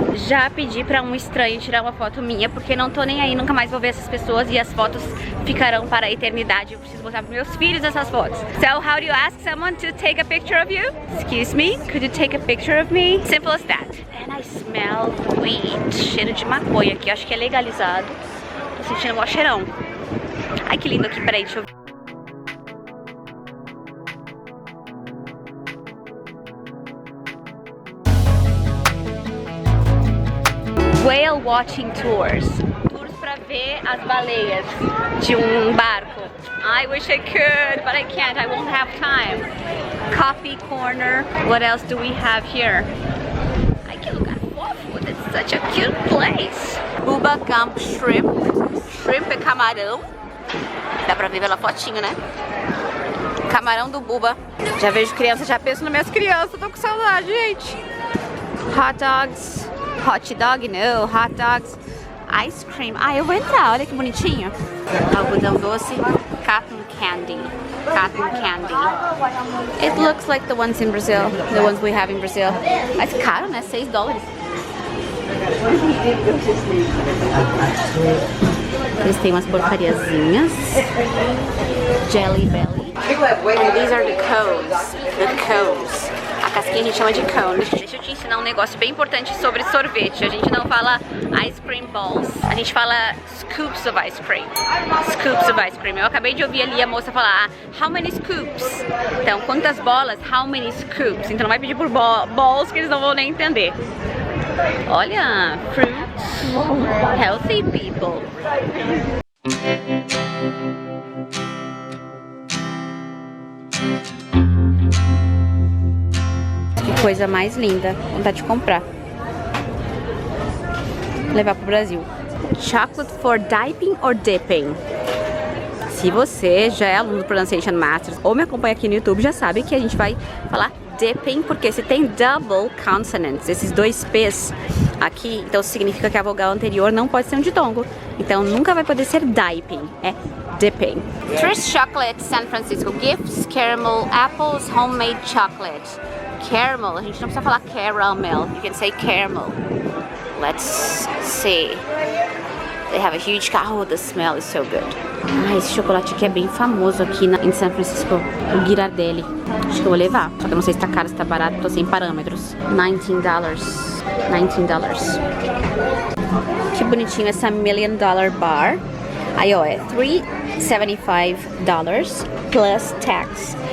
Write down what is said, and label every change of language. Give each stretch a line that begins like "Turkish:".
Portuguese: Já pedi pra um estranho tirar uma foto minha, porque não tô nem aí, nunca mais vou ver essas pessoas e as fotos ficarão para a eternidade. Eu preciso mostrar pros meus filhos essas fotos.
English: So, how do you ask someone to take a picture of you? Excuse me, could you take a picture of me? Simple as that. And I smell weed.
Portuguese: Cheiro de maconha aqui, acho que é legalizado. Tô sentindo um cheirão. Ai, que lindo aqui, peraí, deixa eu ver.
English: Whale watching tours.
Portuguese: Tours pra ver as baleias de barco.
English: I wish I could, but I can't. I won't have time. Coffee corner. What else do we have here?
Portuguese: Ai, que lugar fofo.
English: That's such a cute place.
Portuguese: Bubba Gump Shrimp. Shrimp é camarão. Dá pra ver pela fotinho, né? Camarão do Bubba. Já vejo criança, já penso nas minhas crianças. Tô com saudade, gente. Hot dogs.
English: Hot dog, no, hot dogs, ice cream.
Portuguese: Ah, eu vou entrar, olha que bonitinho. Algodão doce, cotton candy. Cotton candy.
English: It looks like the ones in Brazil, the ones we have in Brazil.
Portuguese: Mas caro, né? $6. Eles têm umas porcariazinhas.
English: Jelly Belly. And these are the cones. The cones.
Portuguese: A casquinha a gente chama de cone. Deixa eu te ensinar um negócio bem importante sobre sorvete. A gente não fala ice cream balls, a gente fala
English: scoops of ice cream. Scoops of ice cream.
Portuguese: Eu acabei de ouvir ali a moça falar
English: how many scoops?
Portuguese: Então, quantas bolas?
English: How many scoops?
Portuguese: Então não vai pedir por balls que eles não vão nem entender.
English: Olha, fruits, healthy people.
Portuguese: Que coisa mais linda, vontade de comprar. Levar pro Brasil.
English: Chocolate for dipping or dipping.
Portuguese: Se você já é aluno do Pronunciation Masters ou me acompanha aqui no YouTube, já sabe que a gente vai falar dipping, porque se tem double consonants, esses dois P's aqui, então significa que a vogal anterior não pode ser um ditongo. Então nunca vai poder ser dipping, é dipping.
English: First chocolate, San Francisco. Gifts, caramel, apples, homemade chocolate. Caramel,
Portuguese: a gente não precisa falar
English: caramel, you can say caramel. Let's see. They have a huge oh, the smell is so good.
Portuguese: Ah, esse chocolate aqui é bem famoso aqui em São Francisco, o Ghirardelli. Acho que eu vou levar, só que eu não sei se tá caro, se tá barato, tô sem parâmetros. $19. $19. Que bonitinho essa $1 million bar. Aí ó, é $375 plus tax.